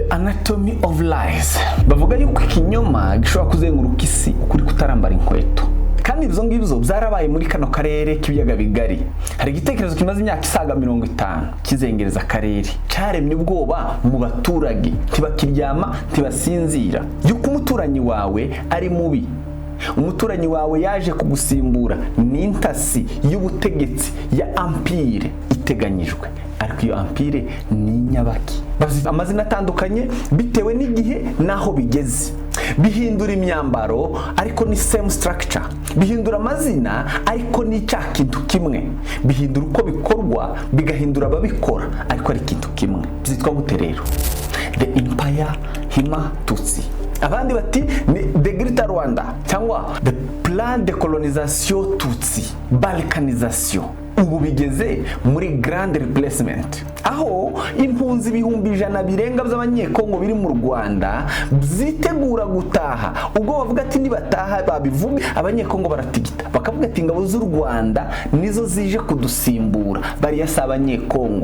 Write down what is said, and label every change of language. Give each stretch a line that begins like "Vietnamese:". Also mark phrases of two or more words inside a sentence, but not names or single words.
English: Anatomy of lies.
Kinyarwanda: Bavuga yuko ikinyoma gishobora kuzenguruka isi ukuri kutarambara inkweto. Kandi ibyo ngibyo byarabaye muri kano karere k'ibiyaga bigari. Hari igitekerezo kimaze imyaka isaga 50 kizengereza akarere. Cyaremye ubwoba mu baturage, ntibakiryama, ntibasinzira. Yuko umuturanyi wawe ari mubi. Umuturanyi wawe yaje kugusimbura n'intasi y'ubutegetsi ya empire iteganyijwe. Ariko iyo empire ni nyabaki. Bafite amazina atandukanye bitewe n'igihe naho bigeze. Bihindura imyambaro ariko ni
English: same structure.
Kinyarwanda: Bihindura amazina ariko ni cya kintu kimwe. Bihindura uko bikorwa bigahindura ababikora ariko ari kintu kimwe. Byitwa gute rero?
English: The Empire Hima Tutsi.
Kinyarwanda: Abandi bati ni
English: the Greater Rwanda
Kinyarwanda: cyangwa the
French: plan de colonisation Tutsi,
Kinyarwanda: balkanisation. Ubu bigeze muri
English: grand replacement,
Kinyarwanda: aho impunzi ibihumbi 100 birenga by'abanyekongo biri mu Rwanda byitegura gutaha. Ubwo bavuga ati nibataha babivuga, abanyekongo baratigita bakavuga ati ingabo z'u Rwanda nizo zije kudusimbura, bari yasa abanyekongo.